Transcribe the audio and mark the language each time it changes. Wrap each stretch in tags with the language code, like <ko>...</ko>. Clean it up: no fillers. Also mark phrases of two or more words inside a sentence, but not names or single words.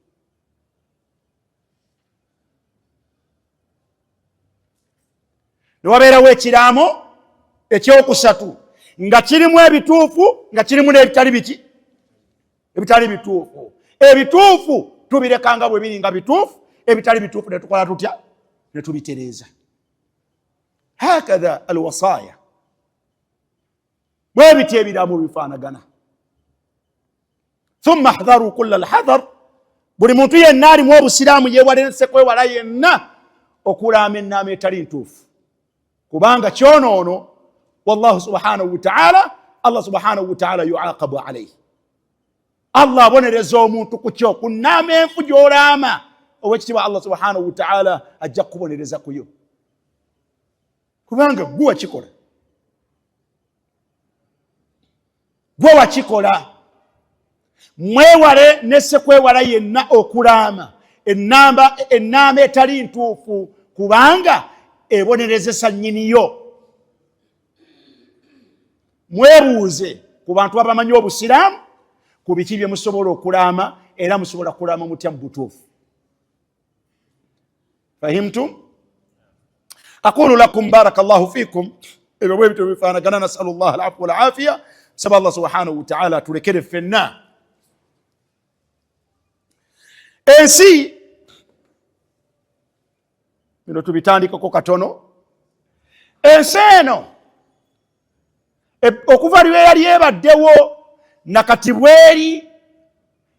<lg>ne wabeerawo ekiraamo ekyokusatu nga kirimu ebituufu nga kirimu n'ebitali biki ebitali bituufu ebituufu tubirekanga bwe biri nga bituufu ebitali bituufu ne tukola tutya ne tubitereeza</lg> <ar>هكذا الوصايا</ar> <lg>bwe biti ebiraamo bifaanagana</lg> <ar>ثم حذار كل الحذر</ar> <lg>buli muntu yenna alimu obusiraamu yeewalese kwewala yenna okulaama ennaama etali ntuufu kubanga kyonoono</lg> <ar>والله سبحانه وتعالى الله سبحانه وتعالى يعاقب عليه</ar> <lg>Allah abonereza omuntu ku kyo ku nnaama enfu gy'olaama owekitiibwa</lg> <ar>الله سبحانه وتعالى</ar> <lg>ajja kubonereza kuyo kubanga gwe wakikola gwe wakikola mwewale nesse kwewala yenna okulaama ennaama etali ntuufu kubanga ebonerezesa nnyiniyo mwebuuze ku bantu abamanyi obusiraamu ku biki bye musobola okulaama era musobola kulaama mutya mu butuufu</lg> <ar>فهمتم أقول لكم بارك الله فيكم</ar> <lg>ebyo bwe bityo bifaanagana</lg> <ar>نسأل الله العفو والعافية</ar> <lg>saba</lg> <ar>الله سبحانه وتعالى</ar> <lg>tulekere ffenna ensi bino tubitandikako katono ensi eno okuva lwe yali ebaddewo nakati bweri</lg>